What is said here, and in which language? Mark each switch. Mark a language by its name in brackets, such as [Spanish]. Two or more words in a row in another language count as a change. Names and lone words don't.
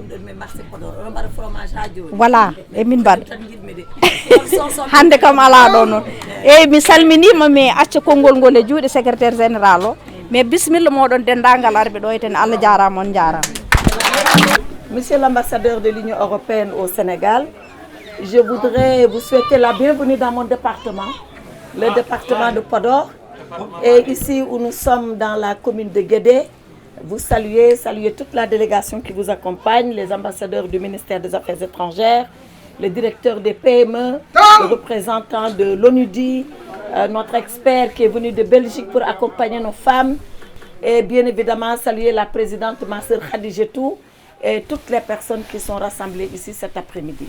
[Fula] voilà emin mbaɗa hande kam ala ɗo noon eyyi mi salminima mi acca konngol ngol e juuɗe [French] secrétaire général [Fula] o mais bisimilla moɗon dendagal arɓe ɗo eten Allah jarama on jarama. [French] Monsieur l'ambassadeur de l'Union européenne au Sénégal, je voudrais vous souhaiter la bienvenue dans mon département, le département de Podor. Et ici où nous sommes dans la commune de Guédé, vous saluez toute la délégation qui vous accompagne, les ambassadeurs du ministère des Affaires étrangères, le directeur des PME, le représentant de l'ONUDI, notre expert qui est venu de Belgique pour accompagner nos femmes, et bien évidemment saluer la présidente Masseur Khadijetou et toutes les personnes qui sont rassemblées ici cet après-midi.